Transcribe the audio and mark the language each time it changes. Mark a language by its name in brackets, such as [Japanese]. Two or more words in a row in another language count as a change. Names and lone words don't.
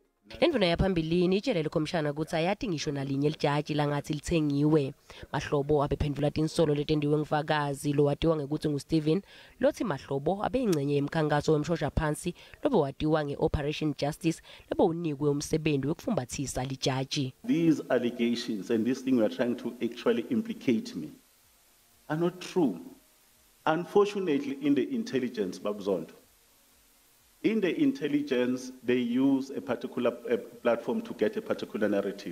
[Swati] Indvuna yaphambilini utjele lekhomishana kutsi ayati ngisho nalinye lijaji langathi lithengiwe. Mahlobo abephendvula tinsolo letentiwe ngufakazi lowatiwa ngekutsi nguSteven lothi Mahlobo abeyingcenye yemkhankaso wemshosha phansi lobewatiwa nge-Operation Justice lobewunikwe umsebenzi wekufumbathisa lijaji. [English] These allegations and this thing we are trying to actually implicate me are not true. Unfortunately, in the intelligence, Babu Zondo, in the intelligence, they use a particular platform to get a particular narrative.